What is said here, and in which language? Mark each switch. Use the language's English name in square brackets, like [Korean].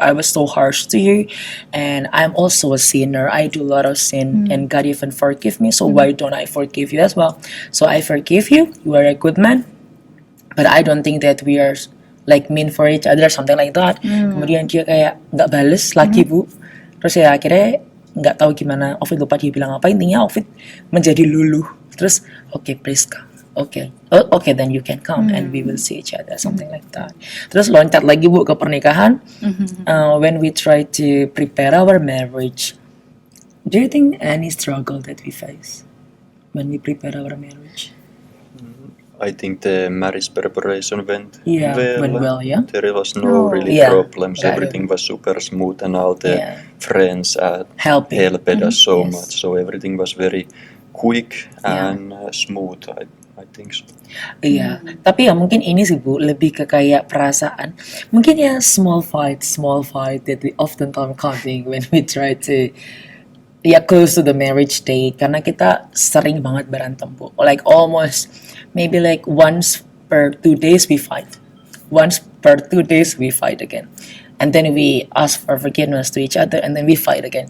[English] I was so harsh to you, and I'm also a sinner. I do a lot of sin, and God even forgive me. So why don't I forgive you as well? So I forgive you. You are a good man, but I don't think that we are like mean for each other, something like that. [Indonesian] Kemudian dia kayak nggak bales lagi Bu. Terus ya akhirnya nggak tahu gimana. Ovid lupa dia bilang apa. Intinya Ovid menjadi luluh. Terus [English] okay, please come. Okay, okay, then you can come and we will see each other, something like that. [Indonesian] Terus loncat lagi Bu ke pernikahan. [English] When we try to prepare our marriage, do you think any struggle that we face when we prepare our marriage? I think the marriage preparation went Went well, yeah. There was no really Yeah, problems. yeah. Everything was super smooth, and all the friends Helped us so yes. much. So everything was very quick Yeah. and smooth. I think so. [Indonesian] Iya, tapi ya mungkin ini sih Bu, lebih ke kayak perasaan. Mungkin ya [English] small fight that we often coming when we try to close to the marriage date. [Indonesian] Karena kita sering banget berantem Bu. [English] Like almost, maybe like once per 2 days we fight. Once per 2 days we fight again. And then we ask for forgiveness to each other, and then we fight again.